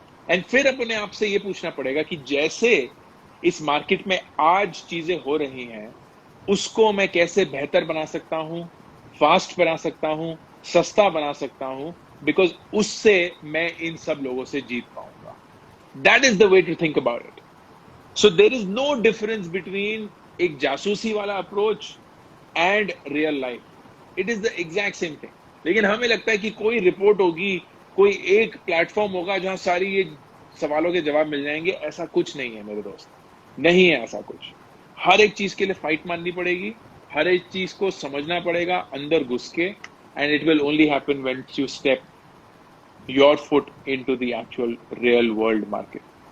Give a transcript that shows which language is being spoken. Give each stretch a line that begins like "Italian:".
Hindi: And फिर अपने आप से ये पूछना पड़ेगा कि जैसे इस मार्केट में आज चीजें हो रही हैं, उसको मैं कैसे बेहतर बना सकता हूं, फास्ट बना सकता हूं, सस्ता बना सकता हूं, बिकॉज उससे मैं इन सब लोगों से जीत पाऊंगा।
English: That is the way to think about it. So there is no difference between
Hindi: एक जासूसी वाला
English: Approach and real life. It is the exact same thing.
Hindi: लेकिन हमें लगता है कि कोई रिपोर्ट होगी, कोई एक प्लेटफॉर्म होगा जहां सारी ये सवालों के जवाब मिल जाएंगे. ऐसा कुछ नहीं है मेरे दोस्त, नहीं है ऐसा कुछ. हर एक चीज के लिए फाइट मारनी पड़ेगी, हर एक चीज को समझना पड़ेगा अंदर घुस के,
English: And it will only happen when you step your foot into the actual real world market.